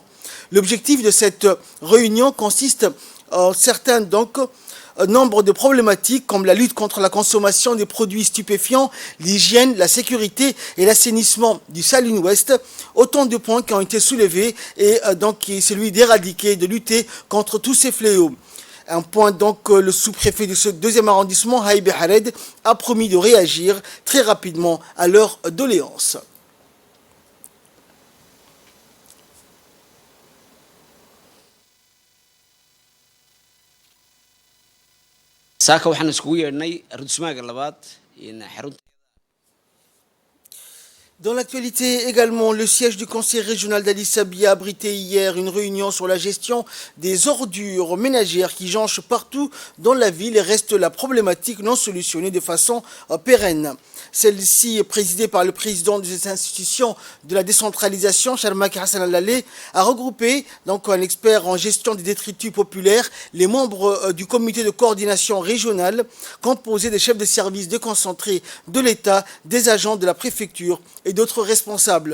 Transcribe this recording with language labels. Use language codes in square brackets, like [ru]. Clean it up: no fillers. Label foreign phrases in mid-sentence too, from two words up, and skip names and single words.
[fr] L'objectif de cette réunion consiste en certains nombre de problématiques comme la lutte contre la consommation des produits stupéfiants, l'hygiène, la sécurité et l'assainissement du Saline Ouest, autant de points qui ont été soulevés et qui est celui d'éradiquer, de lutter contre tous ces fléaux. Un point le sous-préfet de ce 2e arrondissement, Haïbé Hared, a promis de réagir très rapidement à leurs doléances. [so] saaka waxaan iskugu yeedhnay arrintusmaaga labaad xarunta. [fr] Dans l'actualité également, le siège du conseil régional d'Addis Abeba a abrité hier une réunion sur la gestion des ordures ménagères qui jonchent partout dans la ville et reste la problématique non solutionnée de façon pérenne. Celle-ci, présidée par le président de cette institution de la décentralisation, Sharmak Hassan Al-Laleh, a regroupé un expert en gestion des détritus populaires, les membres du comité de coordination régionale, composé des chefs de services déconcentrés de l'État, des agents de la préfecture et d'autres responsables.